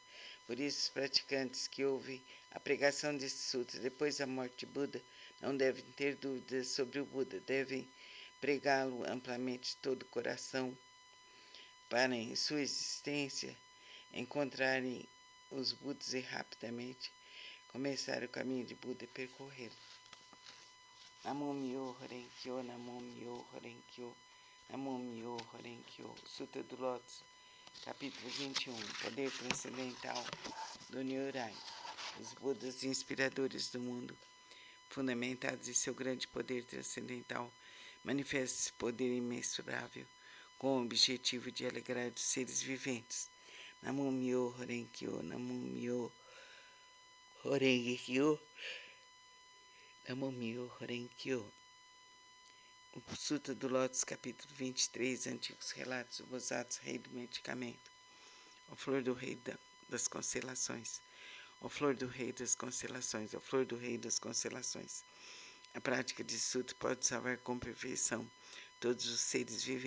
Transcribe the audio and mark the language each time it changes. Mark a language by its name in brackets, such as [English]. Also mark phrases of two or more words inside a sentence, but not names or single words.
[Portuguese] Por isso, os praticantes que ouvem a pregação desse sutra depois da morte de Buda não devem ter dúvidas sobre o Buda, devem pregá-lo amplamente de todo o coração, para em sua existência encontrarem os Budas e rapidamente começar o caminho de Buda e percorrê-lo. [Japanese] 南無妙法蓮経、南無妙法蓮経、南無妙法蓮経. [Portuguese] Sutra do Lótus, capítulo 21. Poder transcendental do Nyorai. Os Budas inspiradores do mundo, fundamentados em seu grande poder transcendental, manifestam esse poder imensurável com o objetivo de alegrar os seres viventes. [Japanese] 南無妙法蓮経、南無妙法蓮経、南無妙法蓮経. [Portuguese] O Sutra do Lótus, capítulo 23, antigos relatos do Bodhisattva, rei do medicamento. A flor do rei das constelações. A flor do rei das constelações. A flor do rei das constelações. A prática de sutra pode salvar com perfeição todos os seres viventes.